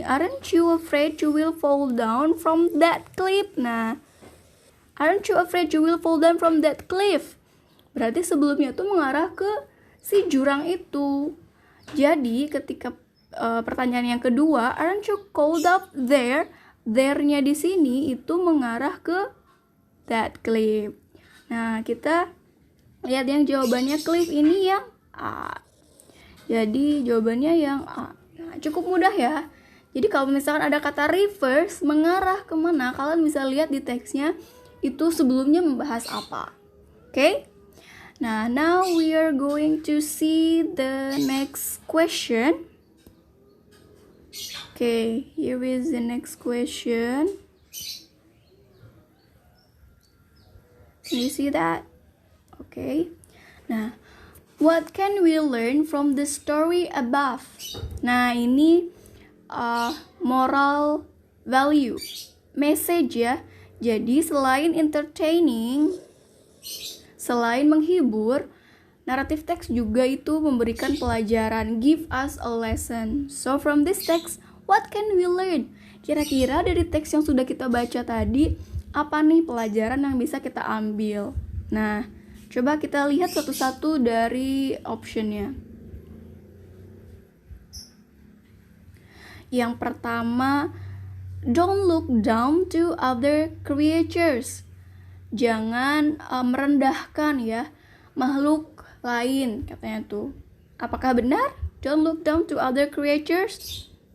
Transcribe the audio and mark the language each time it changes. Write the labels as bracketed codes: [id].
[en] Aren't you afraid you will fall down from that cliff? Nah, aren't you afraid you will fall down from that cliff? [id] Berarti sebelumnya itu mengarah ke si jurang itu. Jadi ketika pertanyaan yang kedua, [en] aren't you cold up there? [id] There-nya di sini itu mengarah ke [en] that cliff. [id] Nah, kita lihat yang jawabannya cliff ini yang A. Jadi jawabannya yang A. Nah, cukup mudah ya. Jadi kalau misalkan ada kata reverse mengarah kemana, kalian bisa lihat di teksnya itu sebelumnya membahas apa. [en] Okay? Nah, now we are going to see the next question. Okay, here is the next question. Can you see that? Okay. Nah, what can we learn from the story above? [id] Nah, ini moral value, message ya. Jadi selain entertaining, selain menghibur, naratif teks juga itu memberikan pelajaran, [en] give us a lesson. So from this text, what can we learn? [id] Kira-kira dari teks yang sudah kita baca tadi, apa nih pelajaran yang bisa kita ambil? Nah, coba kita lihat satu-satu dari optionnya. Yang pertama, [en] don't look down to other creatures. [id] Jangan merendahkan ya makhluk lain, katanya tuh. Apakah benar? [en] Don't look down to other creatures?